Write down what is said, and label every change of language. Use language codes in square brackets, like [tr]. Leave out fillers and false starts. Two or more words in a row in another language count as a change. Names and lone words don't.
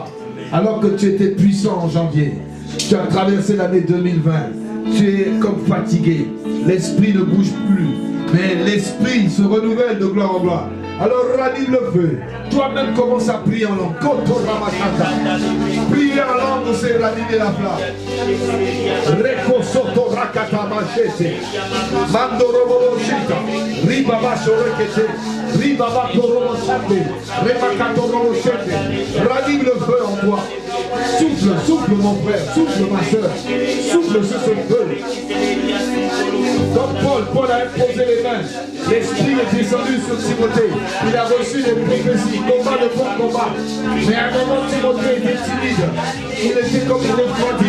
[fr] Alors que tu étais puissant en janvier, tu as traversé l'année 2020, tu es comme fatigué, l'Esprit ne bouge plus, mais l'Esprit se renouvelle de gloire en gloire. Alors ranime le feu. Toi-même commence à prier en langue. Prier en langue, c'est ranimer la flamme. Reko soto rakata machete. Mandorobo shita. Ribaba shorekete. Ribaba torobo chate. Remakato robo chete. Ranime le feu en toi. Souffle, souffle mon frère. Souffle ma soeur. Souffle sur ce feu. Comme Paul a imposé les mains. L'Esprit est descendu sur Timothée. Il a reçu les prophéties, combat de bon combat. Mais à un moment, Timothée était timide. Il était comme une refroidi.